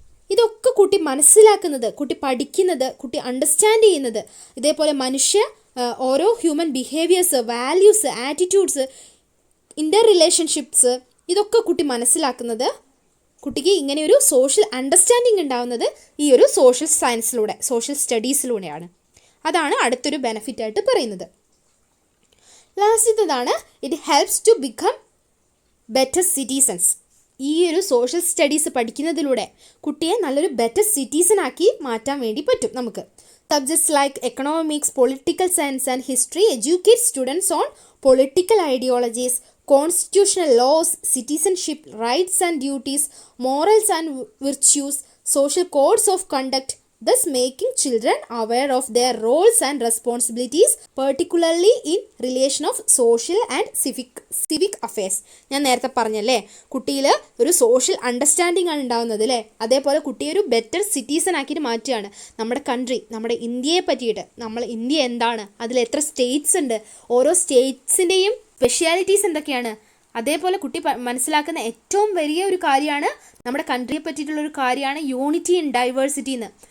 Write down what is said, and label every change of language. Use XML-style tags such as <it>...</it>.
<ml>ഇതൊക്കെ കുട്ടി മനസ്സിലാക്കുന്നത്, കുട്ടി പഠിക്കുന്നത്, കുട്ടി അണ്ടർസ്റ്റാൻഡ് ചെയ്യുന്നത്, ഇതേപോലെ ഓരോ ഹ്യൂമൻ ബിഹേവിയേഴ്സ്, വാല്യൂസ്, ആറ്റിറ്റ്യൂഡ്സ്, ഇൻ്റർ റിലേഷൻഷിപ്സ്, ഇതൊക്കെ കുട്ടി മനസ്സിലാക്കുന്നത്, കുട്ടിക്ക് ഇങ്ങനെ ഒരു സോഷ്യൽ അണ്ടർസ്റ്റാൻഡിങ് ഉണ്ടാവുന്നത് ഈ ഒരു സോഷ്യൽ സയൻസിലൂടെ, സോഷ്യൽ സ്റ്റഡീസിലൂടെയാണ്. അതാണ് അടുത്തൊരു ബെനിഫിറ്റായിട്ട് പറയുന്നത്. ലാസ്റ്റത്തേതാണ്</ml> <en>It helps to become better citizens.</en> <ml>ഈ ഒരു സോഷ്യൽ സ്റ്റഡീസ് പഠിക്കുന്നതിലൂടെ കുട്ടിയെ നല്ലൊരു ബെറ്റർ സിറ്റിസൺ ആക്കി മാറ്റാൻ വേണ്ടി പറ്റും നമുക്ക്.</ml> <en>Subjects like economics, political science and history educate students on political ideologies, constitutional laws, citizenship, rights and duties, morals and virtues, social codes of conduct, thus making children aware of their roles and responsibilities, particularly in relation of social and civic affairs.</en> <ml>ഞാൻ നേരത്തെ പറഞ്ഞല്ലേ, കുട്ടിയിൽ ഒരു social understanding ആണ് ഉണ്ടാകുന്നത് അല്ലേ. അതേപോലെ കുട്ടിയെ ഒരു ബെറ്റർ സിറ്റിസൺ ആക്കിയിട്ട് മാറ്റുകയാണ്. നമ്മുടെ കൺട്രി, നമ്മുടെ ഇന്ത്യയെ പറ്റിയിട്ട്, ഇന്ത്യ എന്താണ്, അതിൽ എത്ര സ്റ്റേറ്റ്സ് ഉണ്ട്, ഓരോ സ്റ്റേറ്റ്സിൻ്റെയും സ്പെഷ്യാലിറ്റീസ് എന്തൊക്കെയാണ്, അതേപോലെ കുട്ടി മനസ്സിലാക്കുന്ന ഏറ്റവും വലിയ ഒരു കാര്യമാണ് നമ്മുടെ കൺട്രിയെ പറ്റിയിട്ടുള്ളൊരു കാര്യമാണ് യൂണിറ്റി ഇൻ ഡൈവേഴ്സിറ്റി എന്ന്.</ml>